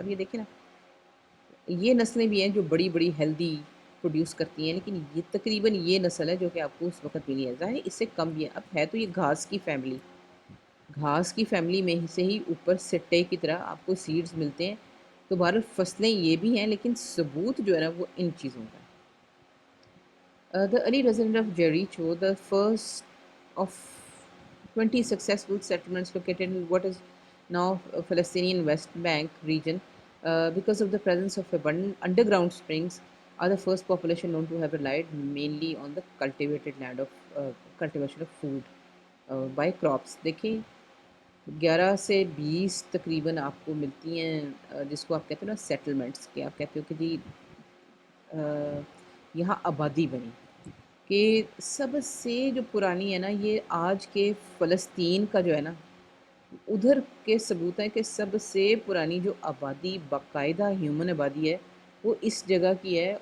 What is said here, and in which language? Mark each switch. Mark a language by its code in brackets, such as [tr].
[ur] اب یہ دیکھیں نا، یہ نسلیں بھی ہیں جو بڑی بڑی ہیلدی پروڈیوس کرتی ہیں، لیکن یہ تقریباً یہ نسل ہے جو کہ آپ کو اس وقت ملی ہے. ظاہر اس سے کم بھی ہے. اب ہے تو یہ گھاس کی فیملی میں سے ہی اوپر سٹے کی طرح آپ کو سیڈز ملتے ہیں. تو بہرحال فصلیں یہ بھی ہیں، لیکن ثبوت جو ہے نا وہ ان چیزوں کا ہے. [en] The early resident of Jericho, the first of 20 successful settlements located in what is now Palestinian West Bank region, because of the presence of abundant underground springs, are the first population known to have relied mainly on the cultivated land of cultivation of food by crops. [ur] دیکھیں 11 سے 20 تقریباً آپ کو ملتی ہیں جس کو آپ کہتے ہیں نا سیٹلمنٹس، کہ آپ کہتے ہو کہ جی یہاں آبادی بنی. کہ سب سے جو پرانی ہے نا یہ آج کے فلسطین کا جو ہے نا ادھر کے ثبوت ہیں کہ سب سے پرانی جو آبادی باقاعدہ ہیومن آبادی ہے وہ اس جگہ کی ہے.